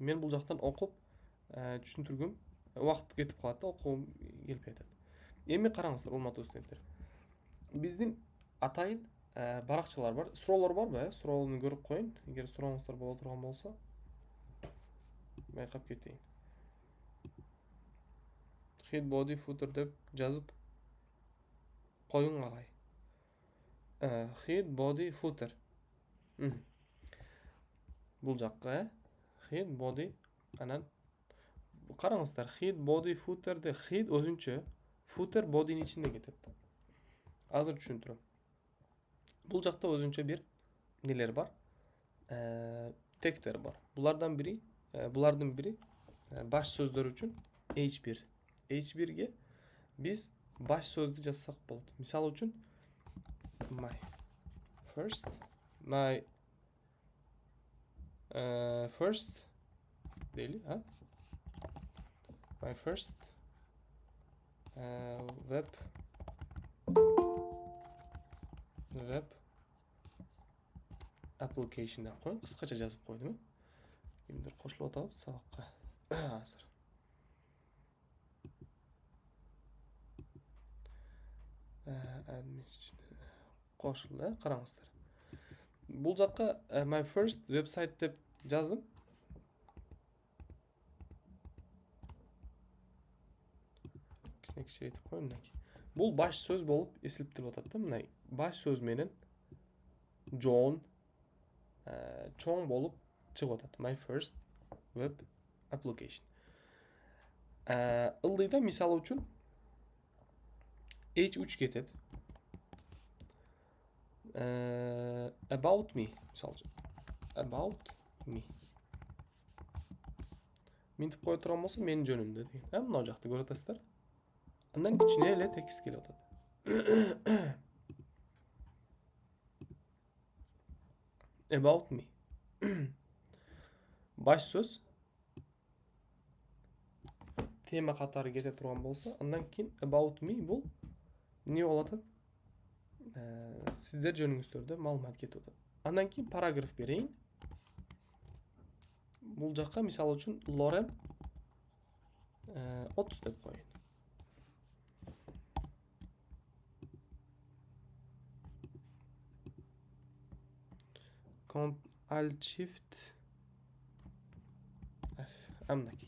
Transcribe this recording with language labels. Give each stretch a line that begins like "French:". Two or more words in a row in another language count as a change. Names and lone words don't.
Kyrgyz: Мен бул жактан окуп түшүндүргүм убакыт кетип калат да, окугум келбей атат. Эми караңыздар, урматтуу студенттер. Биздин атайын баракчалар бар. Суроолор барбы? Суроону көрүп коеюн. Эгер сурооңуздар боло турган болсо, байкап кетейин.
English: Head body footer
Kyrgyz: деп жазып коюң агай.
English: Head body footer.
Kyrgyz: Бул жакка,
English: head body,
Kyrgyz: анан караңыздар,
English: head body footerде
Kyrgyz: head өзүнчө, footer body'нин ичинде кетет. Азыр түшүндүрөм. Бул жакта өзүнчө бир нелер бар, тегтер бар. Булардын бири баш сөздөр үчүн H1. H1ге биз баш сөздү жазсак болот. Мисалы үчүн
English: my first
Kyrgyz: дейли,
English: my first web application
Kyrgyz: деп коеюн. Кыскача жазып койдум. Кимдир кошулуп атабы сабакка? Азыр. Кошулду, караңыздар. Бул жакка
English: my first website
Kyrgyz: деп жаздым. Кичине этип коеюн. Бул баш сөз болуп эсилиптирип атат да. Мына баш сөз менен John чоң болуп чыгып атат.
English: My first web application.
Kyrgyz: Ылдыйда мисалы үчүн H3 кетет.
English: About me,
Kyrgyz: мисалы үчүн.
English: About me.
Kyrgyz: Минтип кое турган болсо, менин жөнүмдө деген. Мына жакты көрүп атасыздар. Андан кичине эле текст келип атат.
English: About me.
Kyrgyz: Баш сөз тема катары кете турган болсо, андан кийин
English: about me
Kyrgyz: бул эмне болуп атат? Сиздер жөнүңүздөрдө маалымат кетип атат. Андан кийин параграф берейин. Бул жакка мисалы үчүн Лорен 30 деп коеюн.
English: Alt Shift F. Амнакей.